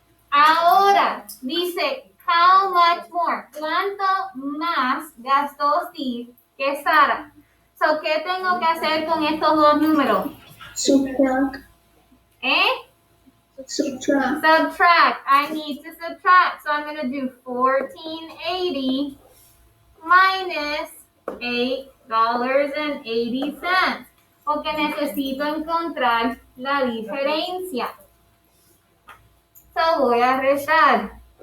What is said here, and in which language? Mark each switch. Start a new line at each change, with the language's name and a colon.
Spanish: Ahora dice,
English: how much more?
Spanish: ¿Cuánto más gastó Steve que Sara? So, ¿qué tengo que hacer con estos dos números?
English: Subtract. Subtract. I need to subtract. So I'm going to do 1480 minus $8.80.
Spanish: Porque necesito encontrar la diferencia. So voy a restar.